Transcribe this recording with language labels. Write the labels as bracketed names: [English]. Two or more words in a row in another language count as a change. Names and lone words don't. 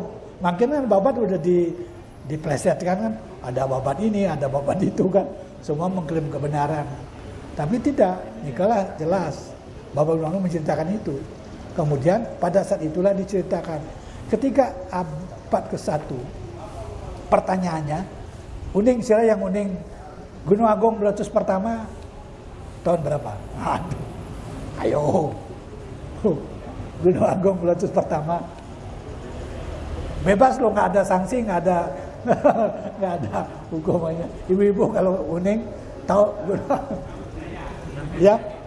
[Indonesian] Makin kan Babat udah diplesetkan kan. Ada Babat ini, ada Babat itu kan. Semua mengklaim kebenaran. Tapi tidak, Nikalah jelas Babat Gunung Agung menceritakan itu. Kemudian pada saat itulah diceritakan ketika abad ke-1 pertanyaannya, [Balinese] uning sila [Indonesian] yang uning Gunung Agung meletus pertama tahun berapa? Ayo. Gunung Agung meletus pertama. Bebas loh, nggak ada sanksi, nggak ada hukumannya. Ibu-ibu kalau uning tahu ya.